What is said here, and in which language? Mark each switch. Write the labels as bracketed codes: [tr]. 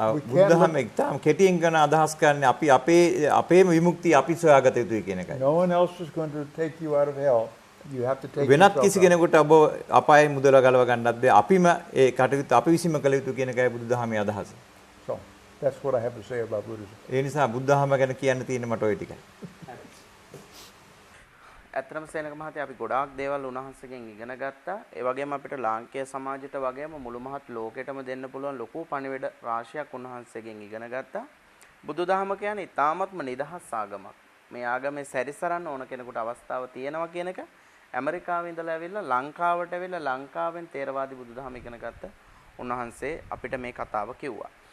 [si] බුද්ධහම එක්තම කෙටියෙන් කරන අදහස් කරන්නේ අපි අපේම විමුක්තිය අපි සොයාගත යුතුයි කියන එකයි. [en] No one else is going to take you out of hell. You have to take [si] වෙනත් කිසි කෙනෙකුට ඔබ අපායේ මුදල ගලව ගන්නත් බෑ. අපිම ඒ කටයුත්ත අපි විසින්ම කළ යුතු කියන එකයි බුදුදහමේ අදහස. [en] So that's what I have to say about Buddhism. [si] ඒ නිසා බුද්ධහම ගැන කියන්න තියෙන්නේ මට ওই ටිකයි. ඇත්තටම සේනක මහත්තයා අපි ගොඩාක් දේවල් උන්වහන්සේගෙන් ඉගෙන ගත්තා. ඒ වගේම අපිට ලාංකේය සමාජයට වගේම මුළු මහත් ලෝකෙටම දෙන්න පුළුවන් ලොකු පණිවිඩ රාශියක් උන්වහන්සේගෙන් ඉගෙන ගත්තා. බුදුදහම කියන්නේ ඊ타මත්ම නිදහස් ආගමක්. මේ ආගමේ සැරිසරන්න ඕන කෙනෙකුට අවස්ථාව තියෙනවා කියන එක ඇමරිකාවේ ඉඳලා ඇවිල්ලා ලංකාවට ඇවිල්ලා ලංකාවෙන් තේරවාදී බුදුදහම ඉගෙන ගත්ත උන්වහන්සේ අපිට මේ කතාව කිව්වා.